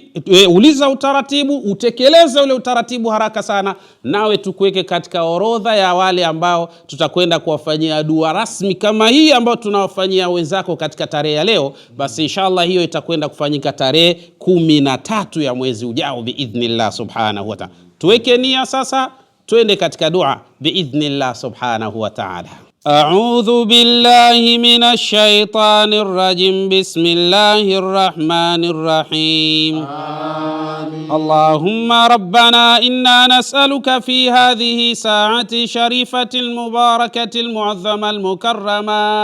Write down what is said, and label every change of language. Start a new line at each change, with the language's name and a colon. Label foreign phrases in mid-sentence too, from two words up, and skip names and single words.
Swahili: Uliza utaratibu, utekeleze ule utaratibu haraka sana, nawe tukuweke katika orodha ya wale ambao tutakwenda kuwafanyia dua rasmi kama hii ambao tunawafanyia wenzako katika tarehe ya leo. Basi inshallah hiyo itakwenda kufanyika tarehe 13 ya mwezi ujao
Arabic: بإذن الله سبحانه وتعالى.
Swahili: Tuweke nia sasa, twende katika dua
Arabic: بإذن الله سبحانه وتعالى. أعوذ بالله من الشيطان الرجيم. بسم الله الرحمن الرحيم. اللهم ربنا إنا نسألك في هذه ساعة شريفة المباركة المعظمة المكرمة